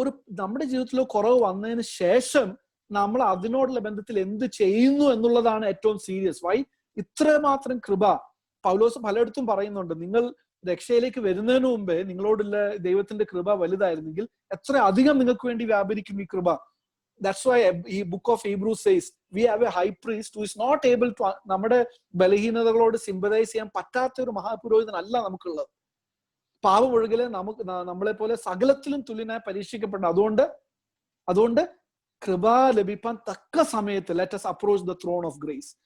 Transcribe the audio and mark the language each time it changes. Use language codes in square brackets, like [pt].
[ml] നമ്മുടെ ജീവിതത്തിൽ കുറവ് വന്നതിന് ശേഷം നമ്മൾ അതിനോടുള്ള ബന്ധത്തിൽ എന്ത് ചെയ്യുന്നു എന്നുള്ളതാണ് ഏറ്റവും സീരിയസ്. വൈ? ഇത്രമാത്രം കൃപ പൗലോസ് പലയിടത്തും പറയുന്നുണ്ട്. നിങ്ങൾ രക്ഷയിലേക്ക് വരുന്നതിന് മുമ്പേ നിങ്ങളോടുള്ള ദൈവത്തിന്റെ കൃപ വലുതായിരുന്നെങ്കിൽ എത്ര അധികം നിങ്ങൾക്ക് വേണ്ടി വ്യാപരിക്കും ഈ കൃപ. [en] That's why ഈ book of Hebrews says we have a high priest who is not able to, [ml] നമ്മുടെ ബലഹീനതകളോട് സിമ്പതൈസ് ചെയ്യാൻ പറ്റാത്ത ഒരു മഹാപുരോഹിതനല്ല നമുക്കുള്ളത്. പാപം ഒഴുകല് നമ്മളെ പോലെ സകലത്തിലും തുല്യനായി പരീക്ഷിക്കപ്പെടണം. അതുകൊണ്ട് കൃപ ലഭിക്കാൻ തക്ക സമയത്ത് [en] let us approach the throne of grace.